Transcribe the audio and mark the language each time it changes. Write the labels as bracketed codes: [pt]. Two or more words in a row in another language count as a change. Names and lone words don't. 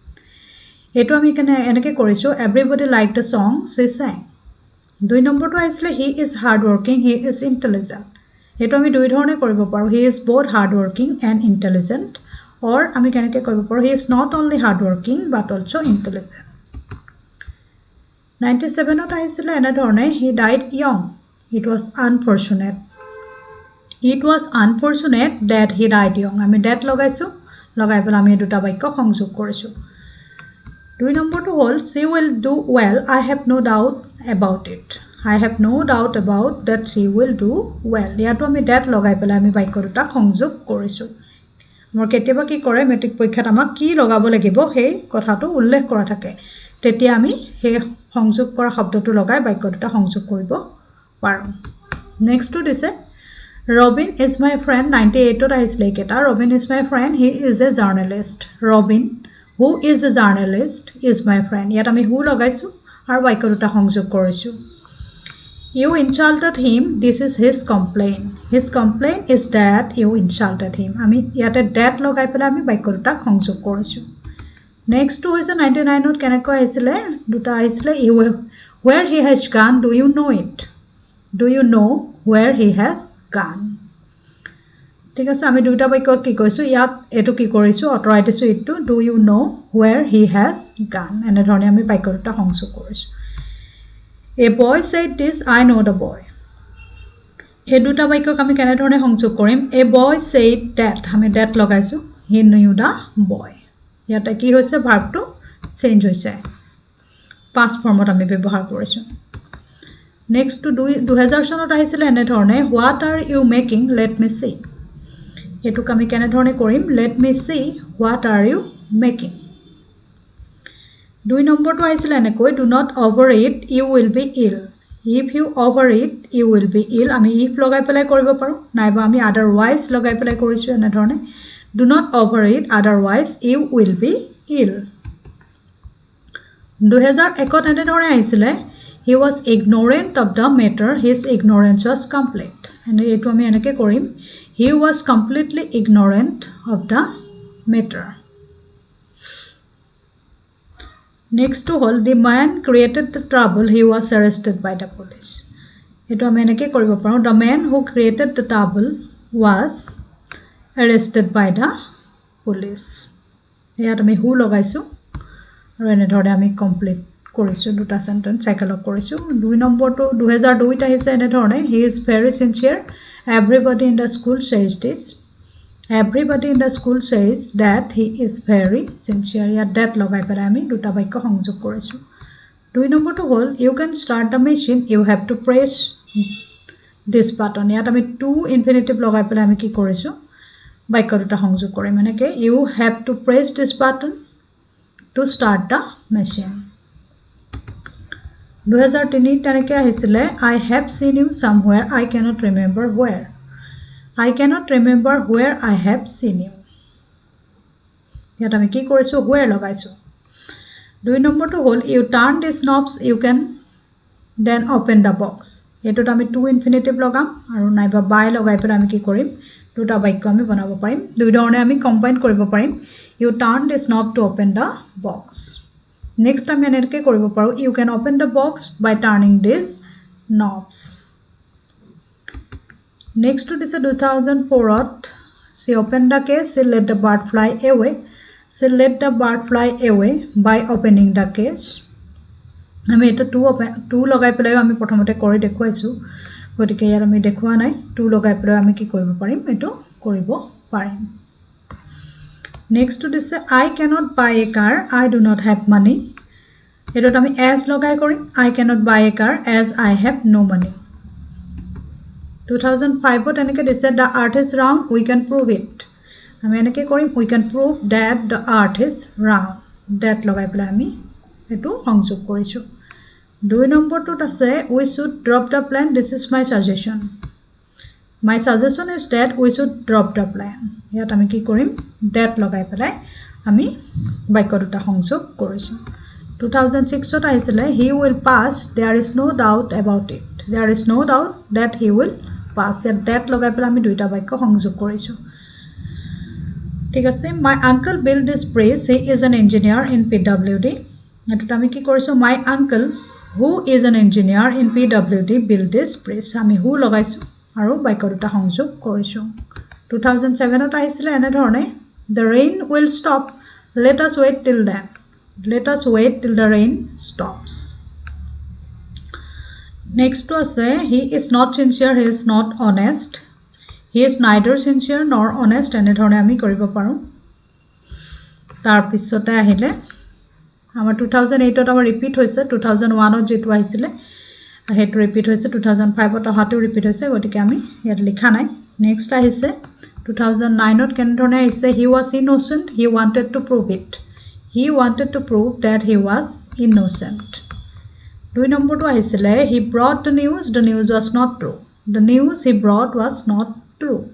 [as] এইটো আমি এনেকৈ কৰিছোঁ [en] everybody liked the song she sang. [as] 2 নম্বৰটো আহিছিলে [en] he is hard working, he is intelligent. [as] এইটো আমি দুই ধৰণে কৰিব পাৰোঁ [en] he is both hard working and intelligent. or [as] আমি কেনেকৈ কৰিব পাৰোঁ [en] he is not only hard working but also intelligent. [as] 97ত আহিছিলে এনেধৰণে [en] he died young, it was unfortunate. It was unfortunate that he died young. [as] আমি that লগাইছোঁ লগাই পেলাই আমি দুটা বাক্য সংযোগ কৰিছোঁ 2 নম্বৰটো হ'ল [en] she will do well I have no doubt about it I have no doubt about that she will do well [as] ইয়াতো আমি that লগাই পেলাই আমি বাক্য দুটা সংযোগ কৰিছোঁ মোৰ কেতিয়াবা কি কৰে মেট্ৰিক পৰীক্ষাত আমাক কি লগাব লাগিব সেই কথাটো উল্লেখ কৰা থাকে তেতিয়া আমি সেই সংযোগ কৰা শব্দটো লগাই বাক্য দুটা সংযোগ কৰিব পাৰোঁ নেক্সটটো দিছে [en] Robin is my friend [as] 98 ত আহিছিলে কেটা [en] Robin is my friend he is a journalist Robin who is a journalist is my friend [as] ইয়াত আমি who লগাইছোঁ আৰু বাক্য দুটা সংযোগ কৰিছোঁ [en] You insulted him this is his complaint is that you insulted him আমি [as] ইয়াতে that লগাই পেলাই আমি বাক্য দুটা সংযোগ কৰিছোঁ নেক্সট টু হৈছে 99 ত কেনেকৈ আহিছিলে দুটা আহিছিলে [en] where he has gone do you know it do you know where he has gone [as] ঠিক আছে আমি দুটা বাক্য কি কৰিছোঁ ইয়াত এটো কি কৰিছোঁ অতৰাই দিছোঁ ইটো [en] do you know where he has gone [as] এনে ধৰণে আমি বাক্য দুটা সংযোগ কৰিছোঁ [en] A boy said this I know the boy [as] এই দুটা বাক্যক আমি কেনে ধৰণে সংযোগ কৰিম [en] A boy said that [as] আমি that লগাইছোঁ [en] he knew the boy [as] ইয়াতে কি হৈছে ভাৰ্বটো চেঞ্জ হৈছে past ফৰ্মত আমি ব্যৱহাৰ কৰিছোঁ নেক্সট টু 2000 চনত আহিছিলে এনে ধৰণে [en] what are you making let me see [as] এটুক আমি কেনে ধৰণে কৰিম [en] let me see what are you making [as] 2 নম্বৰটো আহিছিলে এনেকৈ do not overeat you will be ill if you overeat you will be ill আমি if লগাই পেলাই কৰিব পাৰো নাইবা আমি otherwise লগাই পেলাই কৰিছো এনে ধৰণে do not overeat otherwise you will be ill 2001 ত এনে ধৰণে আহিছিলে he was ignorant of the matter his ignorance was complete and এটো আমি এনেকৈ কৰিম he was completely ignorant of the matter [en] next to hold the man created the trouble he was arrested by the police [as] এটো আমি এনেকৈ কৰিব পাৰো [en] the man who created the trouble was arrested by the [as] police ইয়াত আমি who লগাইছো আৰু এনে ধৰণে আমি কমপ্লিট কৰিছো দুটা সেন্টেন্স সাইকেলক কৰিছো 2 নম্বৰটো 2002 ত আহিছে এনে ধৰণে [en] he is very sincere everybody in the school says this everybody in the school says that he is very sincere [as] ইয়াত that লগাই পেলাই আমি দুটা বাক্য সংযোগ কৰিছো 2 নম্বৰটো হ'ল [en] you can start the machine you have to press this button [as] ইয়াত আমি [en] to infinitive [as] লগাই পেলাই আমি কি কৰিছো বাক্য দুটা সংযোগ কৰিম মানে কি [en] you have to press this button to start the machine [as] 2003 তেনেকৈ আহিছিলে [en] I have seen you somewhere I cannot remember where I cannot remember where I have seen you ইয়াত [as] আমি কি কৰিছো where লগাইছো 2 নম্বৰটো হ'ল [en] you turn these knobs you can then open the box [as] এটোত আমি [en] to infinitive [as] লগাম আৰু নাইবা by লগাই পেলাই আমি কি কৰিম দুটা বাক্য আমি বনাব পাৰিম দুই ধৰণে আমি কম্বাইন কৰিব পাৰিম [en] you turn this knob to open the box [as] next আমি এনেকৈ কৰিব পাৰো [en] you can open the box by turning these knobs next to this 2004 ত she opened the case she let the bird fly away she let the bird fly away by opening the case [as] আমি এটা টু লগাই পেলাই আমি প্ৰথমতে কৰি দেখুৱাইছো গতিকে ইয়াৰ আমি দেখুৱা নাই টু লগাই পেলাই আমি কি কৰিব পাৰিম এটো কৰিব পাৰিম [en] next to this I cannot buy a car I do not have money [as] এটোত আমি as লগাই কৰিম [en] I cannot buy a car as I have no money [as] 2005 ত এনেকৈ দিছে [en] the earth is round we can prove it [as] আমি এনেকৈ কৰিম [en] we can prove that the earth is round that [as] লগাই পেলাই আমি এটো সংযোগ কৰিছো 2 নম্বৰটোত আছে [en] we should drop the plan this is my suggestion is that we should drop the plan [as] ইয়াত আমি কি কৰিম that লগাই পেলাই আমি বাক্য দুটা সংযোগ কৰিছো 2006 ত আহিছিলে [en] he will pass there is no doubt about it there is no doubt that he will pass that [as] লগাই পেলাই আমি দুইটা বাক্য সংযোগ কৰিছো ঠিক আছে [en] my uncle built this bridge he is an engineer in PWD [as] এটোত আমি কি কৰিছো [en] my uncle who is an engineer in PWD built this bridge [as] আমি who লগাইছো আৰু বাক্য দুটা সংযোগ কৰিছো 2007 ত আহিছিলে এনে ধৰণে [en] the rain will stop let us wait till the rain stops next to say he is not sincere he is not honest he is neither sincere nor honest [as] এনেধৰণে আমি কৰিব পাৰোঁ তাৰপিছতে আহিলে আমাৰ 2008ত আমাৰ ৰিপিট হৈছে 2001ত যেটো আহিছিলে হেতু ৰিপিট হৈছে 2005ত অহাটো ৰিপিট হৈছে গতিকে আমি ইয়াত লিখা নাই নেক্সট আহিছে 2009ত কেনেধৰণে আহিছে [en] he was innocent he wanted to prove it he wanted to prove that he was innocent [as] 2 নম্বৰটো আহিছিলে [en] he brought the news was not true the news he brought was not true